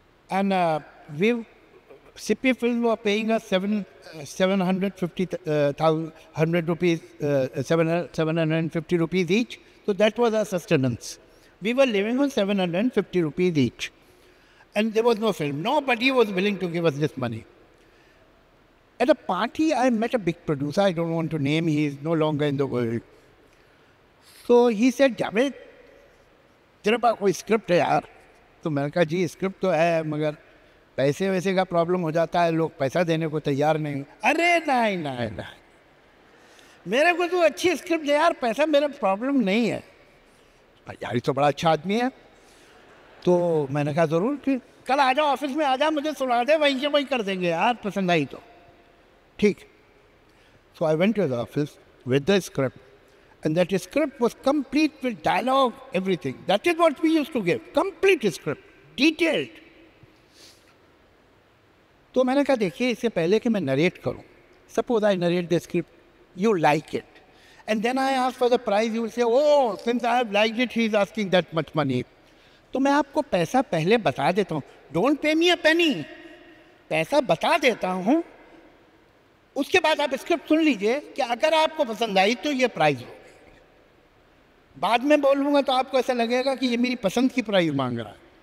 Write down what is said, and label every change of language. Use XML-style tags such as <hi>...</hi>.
<en>And Sippy Films were paying us 750 rupees, 750 rupees each. So that was our sustenance. We were living on 750 rupees each. And there was no film. Nobody was willing to give us this money. At a party, I met a big producer. I don't want to name. He is no longer in the world. So he said, Javed,</en> <hi>तेरे पास कोई script है यार? तो मैंने कहा जी script तो है, मगर पैसे वैसे का प्रॉब्लम हो जाता है, लोग पैसा देने को तैयार नहीं. अरे नहीं नहीं नहीं, मेरे को तो अच्छी स्क्रिप्ट दे यार, पैसा मेरा प्रॉब्लम नहीं है. यार ये तो बड़ा अच्छा आदमी है. तो मैंने कहा ज़रूर, फिर कल आ जाओ ऑफिस में, आ जाओ, मुझे सुना दे, वहीं से वहीं कर देंगे यार, पसंद आई तो ठीक.</hi> <en>So I went to the office with the script, and that script was complete with dialogue, everything. That is what we used to give, complete script, detailed.</en> <hi>तो मैंने कहा देखिए, इससे पहले कि मैं नरेट करूं,</hi> <en>suppose I narrate the script, you like it, and then I ask for the price, you will say, oh, since I have liked it, he is asking that much money.</en> <hi>तो मैं आपको पैसा पहले बता देता हूँ,</hi> <en>don't pay me a penny,</en> <hi>पैसा बता देता हूँ, उसके बाद आप स्क्रिप्ट सुन लीजिए कि अगर आपको पसंद आई तो ये प्राइस हो. बाद में बोलूँगा तो आपको ऐसा लगेगा कि ये मेरी पसंद की प्राइस मांग रहा है.</hi>